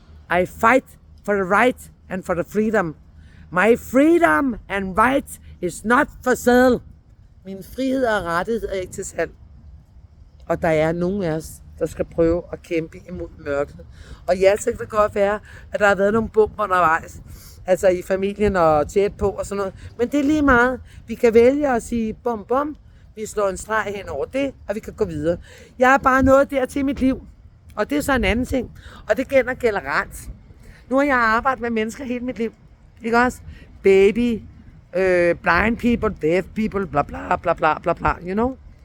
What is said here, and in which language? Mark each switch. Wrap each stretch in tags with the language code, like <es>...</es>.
<en>I fight for the right and for the freedom. My freedom and right is not for sale.</en> <da>Min frihed og rettighed er ikke til salg. Og der er nogen af os, der skal prøve at kæmpe imod mørket. Og ja, så kan det godt være, at der har været nogle bomber undervejs. Altså i familien og tæt på og sådan noget. Men det er lige meget. Vi kan vælge at sige bum bum. Vi slår en streg hen over det, og vi kan gå videre. Jeg er bare nået der til mit liv. Og det er så en anden ting. Og det gælder generelt. Nu har jeg arbejdet med mennesker hele mit liv. Ikke også?</da> <en>Baby, blind people, deaf people, bla bla bla bla bla bla, you know?</en>